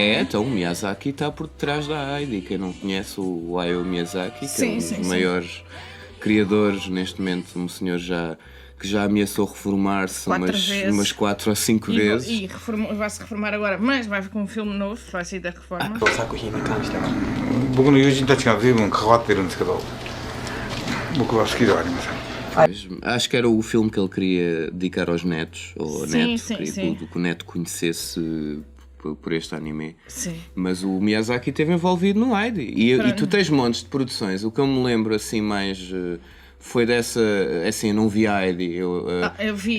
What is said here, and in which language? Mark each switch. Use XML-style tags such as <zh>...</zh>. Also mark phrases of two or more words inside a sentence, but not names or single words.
<pt>Então o Miyazaki está por detrás da Heidi. Quem não conhece o Hayao Miyazaki, que é um dos maiores criadores neste momento, um senhor que já ameaçou reformar-se umas 4 ou 5 vezes. E vai-se reformar agora, mas vai com um filme novo, vai sair da reforma.</pt> <ja>作品に関しては僕の友人たちが随分関わってるんですけど僕は好きではありません。</ja> <pt>Acho que era o filme que ele queria dedicar aos netos, ou a Sim, neto, sim, queria sim. que o neto conhecesse por este anime. Sim. Mas o Miyazaki esteve envolvido no Heidi. E tu tens montes de produções. O que eu me lembro assim mais foi dessa. Assim, eu não vi a Heidi. Eu vi.</pt>